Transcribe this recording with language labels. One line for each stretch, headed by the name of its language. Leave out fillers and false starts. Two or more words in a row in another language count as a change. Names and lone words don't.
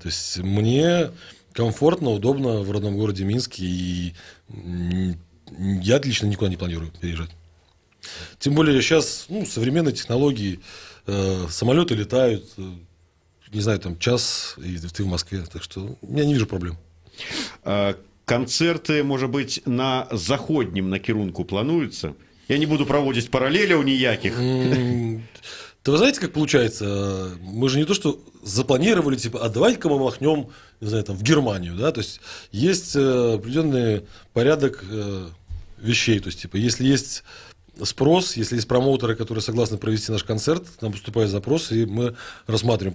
Russian: То есть мне комфортно, удобно в родном городе Минске. И я лично никуда не планирую переезжать. Тем более сейчас современные технологии, самолеты летают, не знаю, там час, и ты в Москве. Так что я не вижу проблем.
Belarusian: Канцэрты, можа быць, на заходнім накірунку плануюцца? Я не буду праводзіць параллеляў ніякіх.
Russian: Да вы знаете, как получается? Мы же не то, что запланировали, типа, а давайте-ка мы махнем, не знаю, там, в Германию, да? То есть есть определенный порядок вещей. То есть, типа, если есть спрос, если есть промоутеры, которые согласны провести наш концерт, нам поступает запрос, и мы рассматриваем.